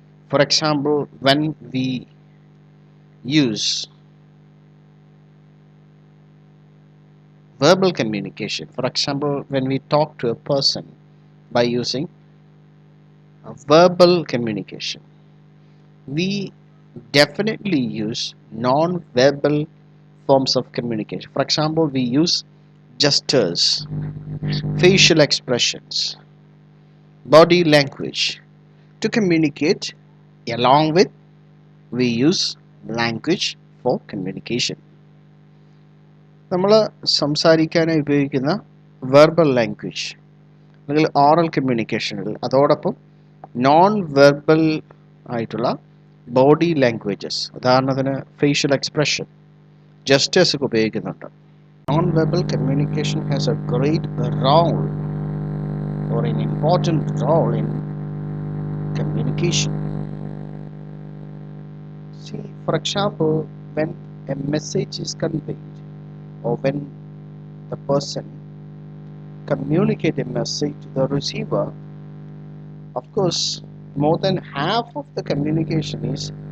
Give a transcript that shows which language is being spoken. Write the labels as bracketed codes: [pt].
[en] For example, when we use verbal communication, for example, when we talk to a person by using a verbal communication, we definitely use non-verbal forms of communication. For example, we use gestures, facial expressions, body language to communicate. Along with, we use language for communication. [ml] നമ്മൾ സംസാരിക്കാനായി ഉപയോഗിക്കുന്ന verbal language അല്ലെങ്കിൽ oral കമ്മ്യൂണിക്കേഷനുകൾ, അതോടൊപ്പം non verbal ആയിട്ടുള്ള body languages, ഉദാഹരണത്തിന് facial expression, gestures ഒക്കെ ഉപയോഗിക്കുന്നുണ്ട്. [en] Non verbal communication has a great role or an important role in communication. See, for example, when a message is conveyed or when the person communicate a message to the receiver, of course more than half of the communication is